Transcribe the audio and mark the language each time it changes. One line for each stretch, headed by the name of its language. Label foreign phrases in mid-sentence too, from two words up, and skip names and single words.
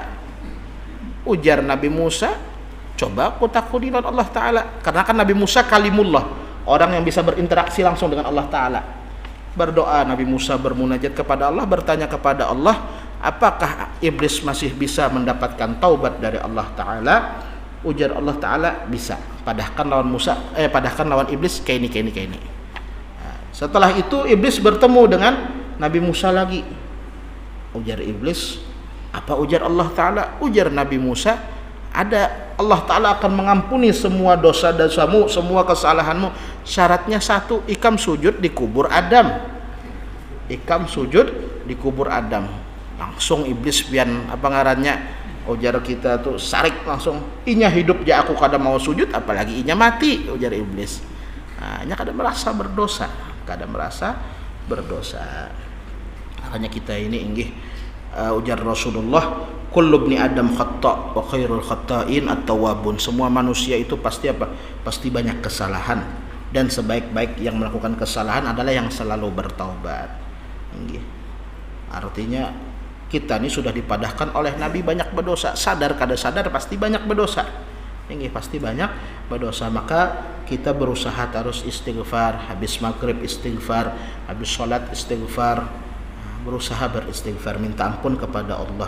Indonesian: Ujar Nabi Musa, coba aku takuni dengan Allah Ta'ala, karena kan Nabi Musa kalimullah, orang yang bisa berinteraksi langsung dengan Allah Ta'ala. Berdoa Nabi Musa, bermunajat kepada Allah, bertanya kepada Allah, apakah iblis masih bisa mendapatkan taubat dari Allah Ta'ala? Ujar Allah Ta'ala, bisa.
Banjar: Padahkan lawan iblis kayak ini.
Indonesian: Nah, setelah itu iblis bertemu dengan Nabi Musa lagi.
Banjar: Ujar iblis, apa ujar Allah Ta'ala? Ujar Nabi Musa, ada, Allah Ta'ala akan mengampuni semua dosa-dosamu, semua kesalahanmu. Syaratnya satu, ikam sujud di kubur Adam. Langsung iblis pian ujar kita tuh sarik langsung, inya hidup ja aku kada mau sujud, apalagi inya mati, ujar iblis. Nah, inya kada merasa berdosa. Makanya kita ini inggih, ujar Rasulullah,
Arabic: كل بني آدم خطاء وخير الخطائين التوابون.
Indonesian: Semua manusia itu pasti banyak kesalahan, dan sebaik-baik yang melakukan kesalahan adalah yang selalu bertaubat.
Banjar: Inggih.
Indonesian: Artinya kita ini sudah dipadahkan oleh Nabi banyak berdosa, sadar kada sadar pasti banyak berdosa. Ini pasti banyak berdosa, maka kita berusaha terus istighfar, habis maghrib istighfar, habis sholat istighfar, berusaha beristighfar, minta ampun kepada Allah.